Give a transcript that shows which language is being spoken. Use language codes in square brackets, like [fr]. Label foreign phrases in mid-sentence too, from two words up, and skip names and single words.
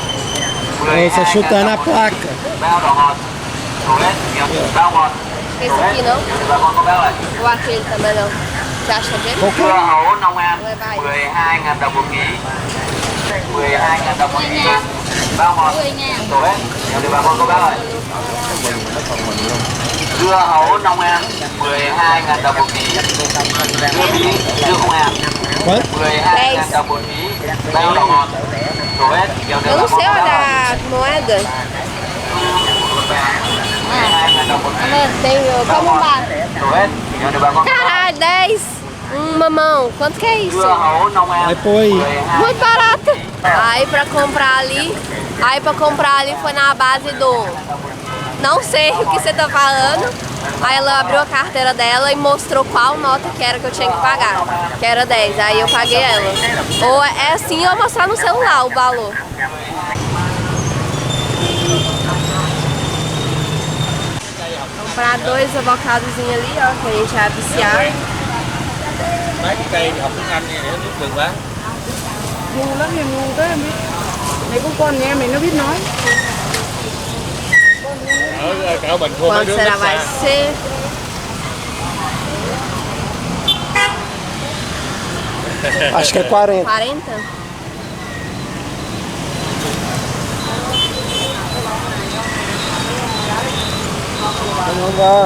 [pt] Você chutando a placa. [vi] Bao đỏ ngọt, đổ hết, bao ngọt. [pt] Esse aqui não? [vi] Bà con có bao này. [pt] Ou aquele também não? Você acha que é dele? [vi] Dưa hấu nông an, 12.000 đồng một ký. 12.000 đồng một ký. Bao ngọt, đổ hết, thì bà con có bao này. Dưa hấu nông an, 12.000 đồng một ký. Dưa bí, dưa không hạt. 12.000 đồng một ký, bao đỏ ngọt, đổ hết. [pt] Eu não sei olhar moeda. Tem como um bar. [vi] Đổ hết, thì bà con có bao. [pt] Caralho, 10. Mamão, quanto que é isso? [vi] Dưa hấu nông an, [pt] Vai pôr aí. Muito barato. Aí pra comprar ali foi na base do... Não sei o que você tá falando. Aí ela abriu a carteira dela e mostrou qual nota que era que eu tinha que pagar. Que era 10, aí eu paguei ela. Ou é assim ou mostrar no celular o valor. Comprar 2 avocadozinhos ali, ó, que a gente vai viciar. [vi] Mấy cái cây thì học tiếng Anh này để biết được quá. Ngu lắm thì ngu tới không biết. Mấy con nha, mày nó biết nói. Con [pt] Quanto será vai ser? Acho que é 40. 40? Vamos lá.